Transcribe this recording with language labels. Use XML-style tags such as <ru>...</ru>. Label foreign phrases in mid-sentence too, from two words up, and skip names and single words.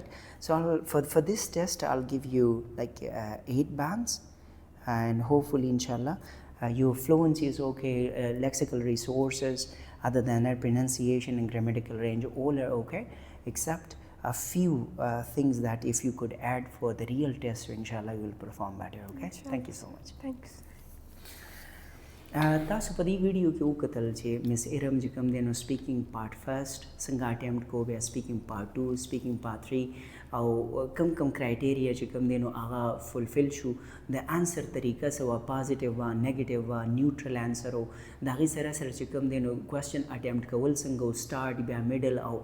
<en>So for this test I'll give you like 8 bands, and hopefully inshallah your fluency is okay, lexical resources, other than that pronunciation and grammatical range, all are okay, except a few things that if you could add for the real test, so inshallah you will perform better. Okay, Inshallah. thank you so much. Thanks.</en> <ps>تاسو په دې ویډیو کې وکتل چې مس ایرم چې کوم دی نو</ps> <en>speaking part first</en> <ps>څنګه اټمپټ کو، بیا</ps> <en>speaking part 2, speaking part 3</en> <ps>او کم کرایټیریا چې کوم دی نو هغه فلفل شو. د انسر طریقه سوا پازیټیو وا، نیگیټیو وا،</ps> <en>neutral answer</en> <ps>او د هغې سره سره چې کوم دی نو</ps> <en>question attempt</en> <ps>کول څنګه، سټارټ بیا میډل او</ps>